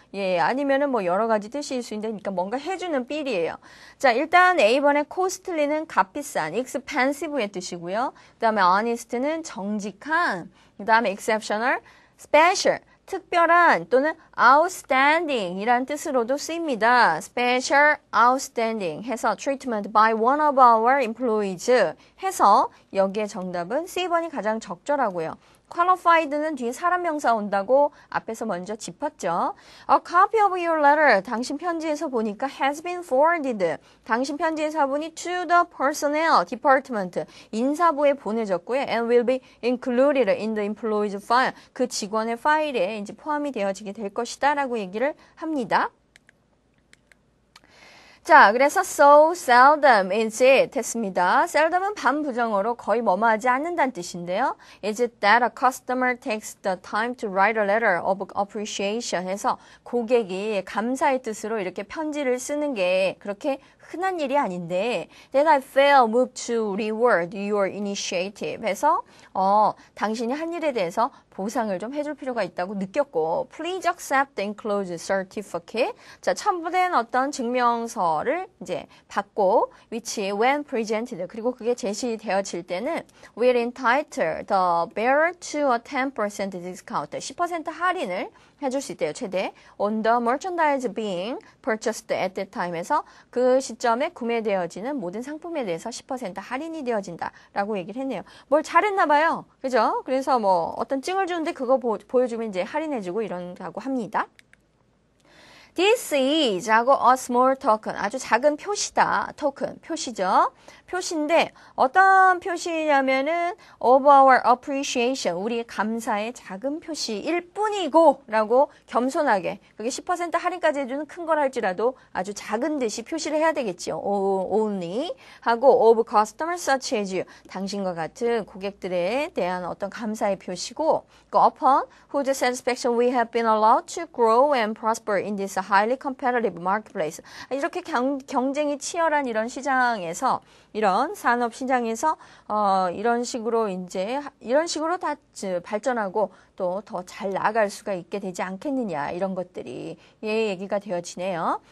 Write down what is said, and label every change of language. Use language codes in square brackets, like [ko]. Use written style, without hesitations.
[ko] 예, 아니면은 뭐 여러 가지 뜻일 수 있는데 그러니까 뭔가 해주는 삘이에요. 자, 일단 A번의 costly는 값비싼, expensive의 뜻이고요. 그다음에 honest는 정직한, 그다음에 exceptional, special, 특별한 또는 outstanding 이란 뜻으로도 쓰입니다. [en] special, outstanding 해서 treatment by one of our employees 해서 [ko] 여기에 정답은 C번이 가장 적절하고요. qualified는 뒤에 사람 명사 온다고 앞에서 먼저 짚었죠. [en] A copy of your letter. [ko] 당신 편지에서 보니까 [en] has been forwarded. [ko] 당신 편지의 사본이 [en] to the personnel department. [ko] 인사부에 보내졌고요. [en] And will be included in the employee's file. [ko] 그 직원의 파일에 이제 포함이 되어지게 될 것이다 라고 얘기를 합니다. 자, 그래서 [en] so seldom is it 했습니다. [ko] seldom은 반부정어로 거의 뭐뭐하지 않는다는 뜻인데요. [en] Is it that a customer takes the time to write a letter of appreciation 해서 [ko] 고객이 감사의 뜻으로 이렇게 편지를 쓰는 게 그렇게 흔한 일이 아닌데 [en] that I feel moved to reward your initiative 해서 [ko] 당신이 한 일에 대해서 보상을 좀 해줄 필요가 있다고 느꼈고 [en] please accept the enclosed certificate [ko] 자, 첨부된 어떤 증명서를 이제 받고 [en] which when presented [ko] 그리고 그게 제시되어질 때는 [en] will entitle the bearer to a 10% discount [ko] 10% 할인을 해줄 수 있대요. 최대 [en] on the merchandise being purchased at that time [ko] 에서 그 시점에 구매되어지는 모든 상품에 대해서 10% 할인이 되어진다라고 얘기를 했네요. 뭘 잘했나 봐요. 그죠? 그래서 뭐 어떤 증을 주는데 그거 보여주면 이제 할인해주고 이런다고 합니다. [en] This is 하고 a small token [ko] 아주 작은 표시다. token 표시죠. 표시인데 어떤 표시냐면은 of our appreciation 우리의 감사의 작은 표시일 뿐이고 라고 겸손하게 그게 10% 할인까지 해주는 큰 걸 할지라도 아주 작은 듯이 표시를 해야 되겠지요. only 하고 [en] of customers such as you [ko] 당신과 같은 고객들에 대한 어떤 감사의 표시고 [en] upon whose satisfaction we have been allowed to grow and prosper in this highly competitive marketplace [ko] 이렇게 경쟁이 치열한 이런 시장에서 이런 산업 시장에서 이런 식으로 다 발전하고 또 더 잘 나아갈 수가 있게 되지 않겠느냐 이런 것들이 얘기가 되어지네요.